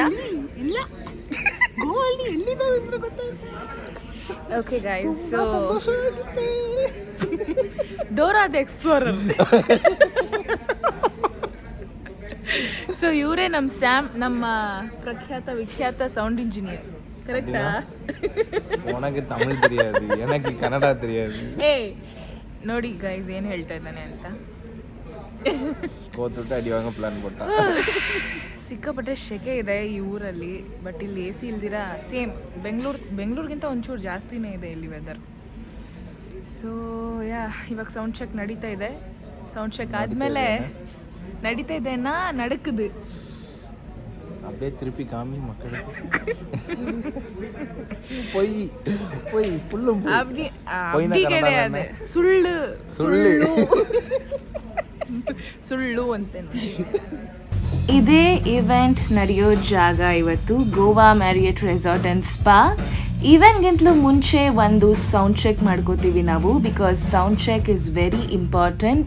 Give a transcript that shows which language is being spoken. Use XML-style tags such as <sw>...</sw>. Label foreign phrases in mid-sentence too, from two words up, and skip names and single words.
<kn>ಇಲ್ಲ, ಗೋವಾದಲ್ಲಿ ಎಲ್ಲಿದ್ದಾವೆ ಅಂದ್ರೆ ಗೊತ್ತಾಯ್ತಾ?</kn> <en>okay guys, so</en> <kn>ಸಂತೋಷವಾಗಿತ್ತು. ಡೋರಾ ದ ಎಕ್ಸ್ಪ್ಲೋರರ್. ಸೊ ಇವರೇ ನಮ್ಮ ಸ್ಯಾಮ್, ನಮ್ಮ ಪ್ರಖ್ಯಾತ ವಿಖ್ಯಾತ</kn> <en>sound engineer.</en> <kn>ಕರೆಕ್ಟಾ?</kn> <ta>உனக்கு தமிழ் தெரியாது, எனக்கு கன்னடா தெரியாது.</ta> <kn>ನೋಡಿ ಗೈಸ್ ಏನು ಹೇಳ್ತಾ ಇದ್ದಾನೆ ಅಂತ. ಕೋತ್ಬಿಟ್ಟು</kn> <ta>அடி வாங்க</ta> <kn>ಪ್ಲಾನ್ ಕೊಟ್ಟ. ಸಿಕ್ಕಾಪಟ್ಟೆ ಶೆಕೆ ಇದೆ ಈ ಊರಲ್ಲಿ, ಬಟ್ ಇಲ್ಲಿ AC ಇಲ್ದಿರಾ ಸೇಮ್ ಬೆಂಗಳೂರಿಗಿಂತ ಒಂಚೂರು ಜಾಸ್ತಿನೇ ಇದೆ ಇಲ್ಲಿ ವೆದರ್. ಸೊ ಇವಾಗ</kn> <en>sound check</en> <kn>ನಡೀತಾ ಇದೆ.</kn> <en>sound check</en> <kn>ಆದಮೇಲೆ ನಡೀತಾ ಇದೆನಾ ನಡಕದು</kn> <ta>அப்படியே திருப்பி காமி மக்களுக்கு. போய் போய் ஃபுல்லும் அப்படி கிடையாது,</ta> <kn>ಸುಳ್ಳು ಸುಳ್ಳು ಅಂತ. ಇದೇ ಇವೆಂಟ್ ನಡೆಯೋ ಜಾಗ ಇವತ್ತು, ಗೋವಾ ಮ್ಯಾರಿಯಟ್ ರೆಸಾರ್ಟ್ ಆ್ಯಂಡ್ ಸ್ಪಾ. ಇವೆಂಟ್ಗಿಂತಲೂ ಮುಂಚೆ ಒಂದು</kn> <en>sound check</en> <kn>ಮಾಡ್ಕೋತೀವಿ ನಾವು,</kn> <en>because sound check is very important.</en>